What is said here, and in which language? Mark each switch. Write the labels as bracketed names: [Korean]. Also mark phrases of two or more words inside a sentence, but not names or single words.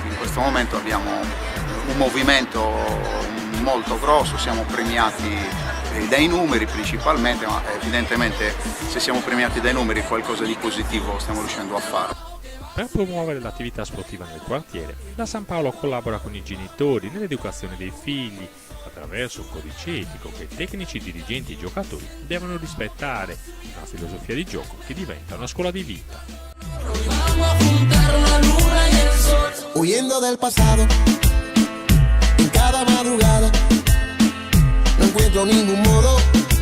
[Italian] In questo momento abbiamo un movimento molto grosso, siamo premiati dai numeri principalmente, ma evidentemente se siamo premiati dai numeri qualcosa di positivo stiamo riuscendo a fare. Per promuovere l'attività sportiva nel quartiere, la San Paolo collabora con i genitori nell'educazione dei figli attraverso un codice etico che tecnici, dirigenti e giocatori devono rispettare, una filosofia di gioco che diventa una scuola di vita. [Spanish] Huyendo del pasado, en cada madrugada, no encuentro ningún modo